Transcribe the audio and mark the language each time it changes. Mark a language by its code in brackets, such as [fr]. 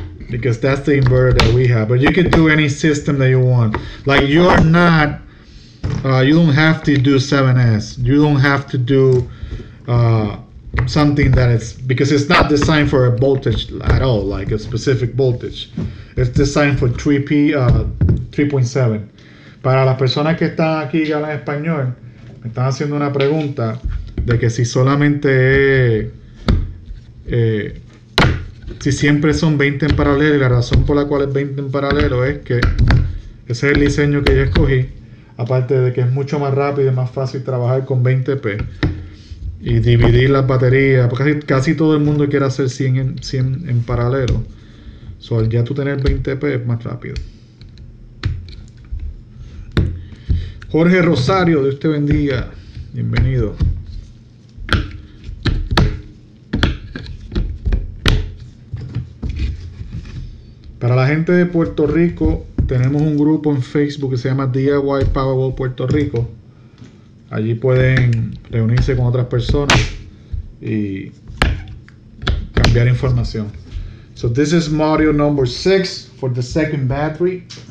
[en] Because that's the inverter that we have. But you can do any system that you want. Like you're not, you don't have to do 7S. You don't have to do something that is, because it's not designed for a voltage at all, like a specific voltage. It's designed for 3.7. [es] Para las personas que están aquí y hablan español, me están haciendo una pregunta de que si solamente si siempre son 20 en paralelo, y la razón por la cual es 20 en paralelo es que ese es el diseño que yo escogí, aparte de que es mucho más rápido y más fácil trabajar con 20p y dividir las baterías, porque casi todo el mundo quiere hacer 100 en paralelo. So, al ya tú tener 20p es más rápido. Jorge Rosario, Dios te bendiga, bienvenido. Para la gente de Puerto Rico, tenemos un grupo en Facebook que se llama DIY Powerwall Puerto Rico. Allí pueden reunirse con otras personas y cambiar información. [en] So this is module number 6 for the second battery.